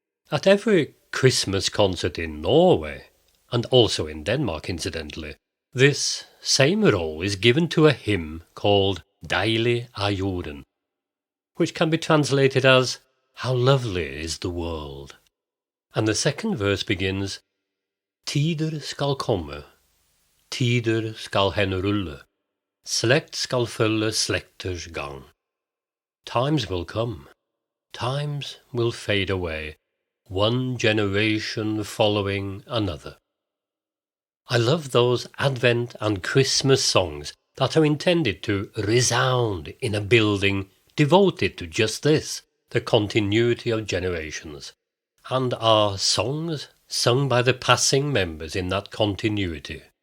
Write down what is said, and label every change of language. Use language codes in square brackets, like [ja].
[en] At every Christmas concert in Norway, and also in Denmark incidentally, this same role is given to a hymn called Deilig er jorden, which can be translated as "How lovely is the world." And the second verse begins, [no] "Tider skal komme, tider skal hen rulle, slekt skal følge slekters gang." [en] Times will come, times will fade away, one generation following another. I love those Advent and Christmas songs that are intended to resound in a building devoted to just this, the continuity of generations, and are songs sung by the passing members in that continuity.